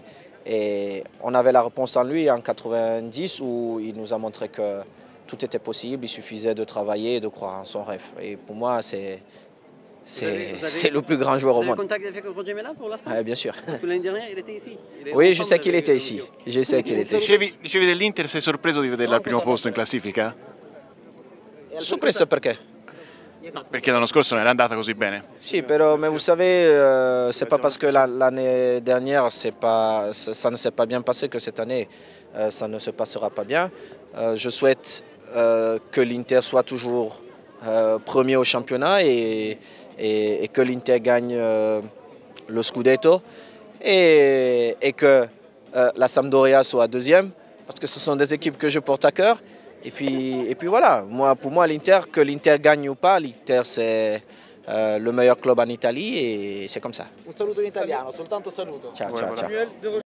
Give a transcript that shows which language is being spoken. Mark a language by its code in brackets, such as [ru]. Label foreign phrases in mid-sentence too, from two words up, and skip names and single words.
[fr] Et on avait la réponse en lui en 90 où il nous a montré que tout était possible, il suffisait de travailler et de croire en son rêve. Et pour moi, c'est le plus grand joueur au monde. Vous avez contact avec Roger Milla pour l'instant? Bien sûr. Parce que l'année dernière, il était ici. Oui, je sais qu'il était ici. Je sais qu'il était ici. [it] Dicevi dell'Inter, sei sorpreso di vederla al primo posto in classifica? Sorpreso perché? No, perché l'anno scorso non era andata così bene. [fr] Si, mais vous savez, c'est pas parce que l'année dernière ça ne s'est pas bien passé que cette année ça ne se passera pas bien. Je souhaite que l'Inter soit toujours premier au championnat et que l'Inter gagne le Scudetto et que la Sampdoria soit deuxième parce que ce sont des équipes que je porte à cœur. Et puis voilà, pour moi, l'Inter, que l'Inter gagne ou pas, l'Inter c'est le meilleur club en Italie et c'est comme ça. [it] Un saluto in italiano, soltanto saluto. Ciao, ciao, ciao.